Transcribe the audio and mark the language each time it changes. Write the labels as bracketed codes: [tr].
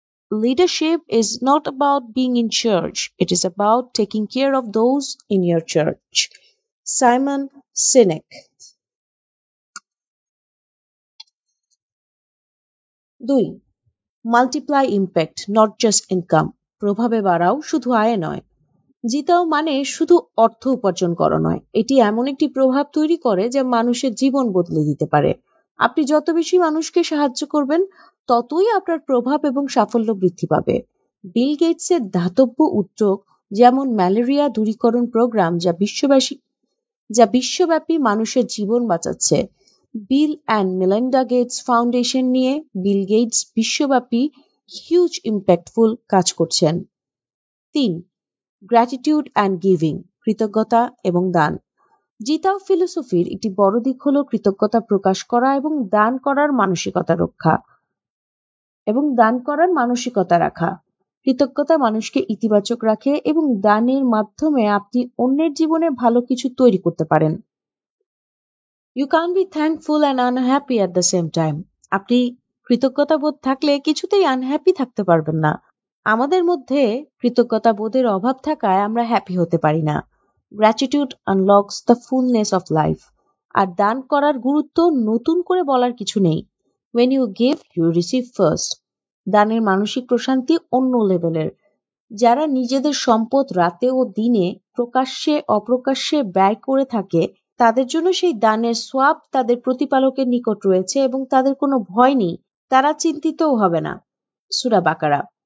[en] Leadership is not about being in charge. It is about taking care of those in your church. Simon Sinek. 2. Multiply impact, not just income. [bn] প্রভাবে বাড়াও, শুধু আয়ে নয়। জিতাও মানে শুধু অর্থ উপার্জন করা নয়, এটি এমন একটি প্রভাব তৈরি করে যা মানুষের জীবন বদলে দিতে পারে। আপনি যত বেশি মানুষকে সাহায্য করবেন, ততই আপনার প্রভাব এবং সাফল্য বৃদ্ধি পাবে। বিল গেটসের দাতব্য উদ্যোগ, যেমন ম্যালেরিয়া দূরীকরণ প্রোগ্রাম, যা বিশ্বব্যাপী মানুষের জীবন বাঁচাচ্ছে। Bill and Melinda Gates foundation নিয়ে বিল গেটস বিশ্বব্যাপী হিউজ ইম্প্যাক্টফুল কাজ করছেন। 3. [en] gratitude and giving, [bn] কৃতজ্ঞতা এবং দান। জিতাও ফিলোসফির একটি বড় দিক হলো কৃতজ্ঞতা প্রকাশ করা এবং দান করার মানসিকতা রাখা। কৃতজ্ঞতা মানুষকে ইতিবাচক রাখে এবং দানের মাধ্যমে আপনি অন্যের জীবনে ভালো কিছু তৈরি করতে পারেন। [en] You can't be thankful and unhappy at the same time. [bn] আপনি কৃতজ্ঞতাবোধ থাকলে কিছুতেই আনহ্যাপি থাকতে পারবেন না। আমাদের মধ্যে কৃতজ্ঞতাবোধের অভাব থাকায় আমরা হ্যাপি হতে পারি না। [en] Gratitude unlocks the fullness of life. [bn] আর দান করার গুরুত্ব নতুন করে বলার কিছু নেই। [en] When you give, you receive first. [bn] দানের মানসিক প্রশান্তি অন্য লেভেলের। যারা নিজেদের সম্পদ রাতে ও দিনে প্রকাশ্যে অপ্রকাশ্যে ব্যয় করে থাকে, তাদের জন্য সেই দানের সোয়াব তাদের প্রতিপালকের নিকট রয়েছে এবং তাদের কোনো ভয় নেই, তারা চিন্তিতও হবে না। সূরা বাকারা।